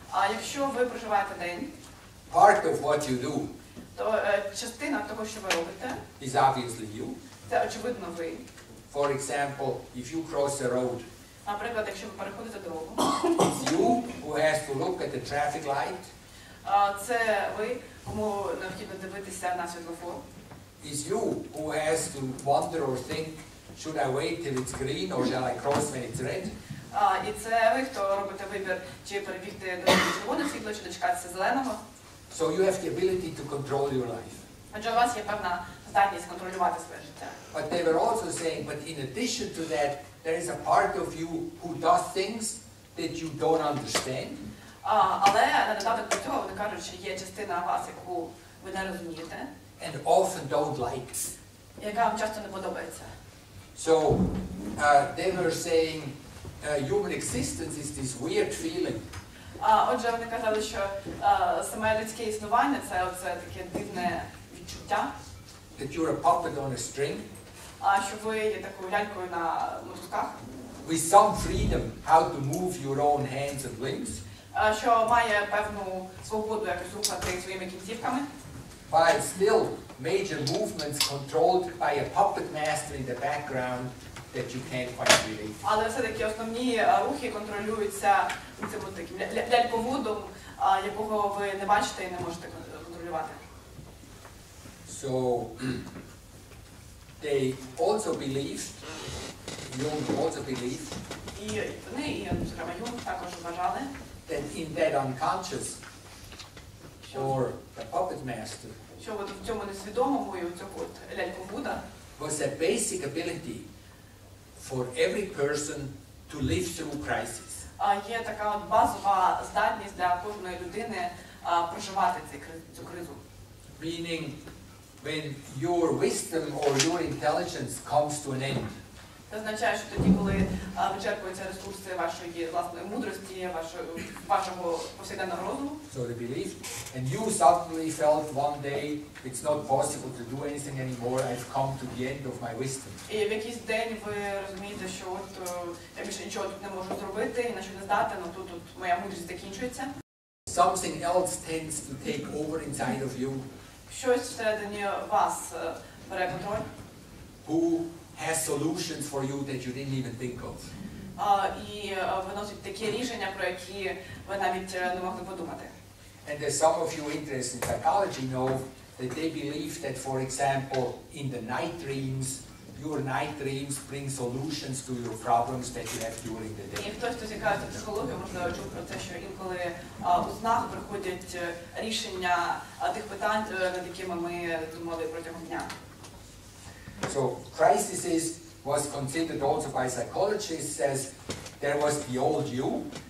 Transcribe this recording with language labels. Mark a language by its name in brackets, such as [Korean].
[Ukrainian] якщо ви проживаєте день, [English] part of what you do, [Ukrainian] то частина того, що ви робите, [English] is obviously you. [Ukrainian] Це очевидно ви. [English] For example, if you cross the road, [Ukrainian] наприклад, якщо ви переходите дорогу, [English] it's you who has to look at the traffic light. [Ukrainian] Це ви, кому необхідно дивитися на світлофор. [English] Is you who has to wonder or think, should I wait till it's green or shall I cross when it's red? [Ukrainian] І це ви, хто робите вибір, чи перебігти до червоного світла, чи дочекатися зеленого. [English] So you have the ability to control your life. [Ukrainian] Адже у вас є певна здатність контролювати своє життя. [English] But they were also saying, but in addition to that, there is a part of you who does things that you don't understand. [Ukrainian] Але на додаток до цього вони кажуть, що є частина вас, яку ви не розумієте. [English] And often don't like. [Ukrainian] Яка вам часто не подобається. [English] So they were saying human existence is this weird feeling. [Ukrainian] Отже, вони казали, що саме людське існування – це таке дивне відчуття. [English] That you're a puppet on a string. [Ukrainian] Що ви є такою лялькою на мотузках. [English] With some freedom how to move your own hands and limbs. [Ukrainian] Що має певну свободу якось рухати своїми кінцівками. [English] While still major movements controlled by a puppet master in the background that you can't quite relate. [Ukrainian] Але все-таки основні рухи контролюються цим таким ляльководом, якого ви не бачите і не можете контролювати. [English] So they also believed, Jung also believed, [Ukrainian] І вони, і зокрема Юнг також вважали, [English] that in that unconscious or the puppet master [Ukrainian] що в цьому несвідомому і в цього ляльковода [English] was a basic ability for every person to live through crisis. [Ukrainian] Є така базова здатність для кожної людини проживати цю кризу. [English] Meaning, when your wisdom or your intelligence comes to an end. [Ukrainian] Це означає, що тоді, коли вичерпуються ресурси вашої власної мудрості, вашого повсякденного розуму. [English] So they believed, and you suddenly felt one day it's not possible to do anything anymore. I've come to the end of my wisdom. [Ukrainian] І в якийсь день ви розумієте, що я більше нічого тут не можу зробити, і на що не здатен, тут моя мудрість закінчується. [English] Something else tends to take over inside of you. [Ukrainian] Щось всередині вас бере контроль. [English] Who has solutions for you that you didn't even think of. [Ukrainian] І виносить такі рішення, про які ви навіть не могли подумати. [English] And as some of you interested in psychology know that they believe that, for example, in the night dreams, your night dreams bring solutions to your problems that you have during the day. [Ukrainian] І хтось, хто цікавиться психологією, можливо, чув про те, що інколи у снах приходять рішення тих питань, над якими ми думали протягом дня. [English] So crises was considered also by psychologists as there was the old you.